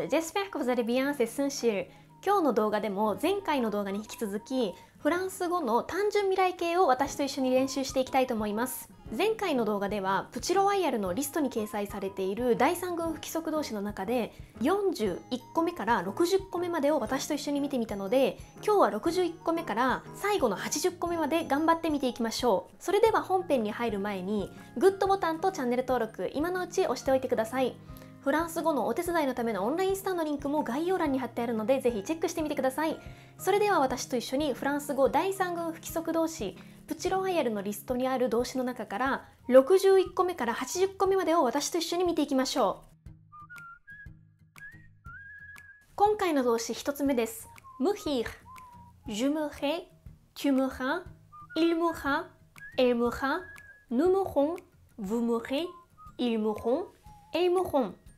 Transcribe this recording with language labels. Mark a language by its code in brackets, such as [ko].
[fr] J'espère que vous allez bien, c'est Sunshil。 [ja] 今日の動画でも前回の動画に引き続きフランス語の単純未来形を私と一緒に練習していきたいと思います。前回の動画ではプチロワイヤルのリストに掲載されている第3群不規則動詞の中で41個目から60個目までを私と一緒に見てみたので、今日は61個目から最後の80個目まで頑張って見ていきましょう。それでは本編に入る前にグッドボタンとチャンネル登録今のうち押しておいてください。フランス語のお手伝いのためのオンラインスタンのリンクも概要欄に貼ってあるのでぜひチェックしてみてください。それでは私と一緒にフランス語第3群不規則動詞プチロワイヤルのリストにある動詞の中から61個目から80個目までを私と一緒に見ていきましょう。今回の動詞1つ目です。 [fr] ムヒー、Je mourrai, tu mourras, il mourra, elle mourra, nous mourrons, vous mourrez, ils mourront, elles mourront。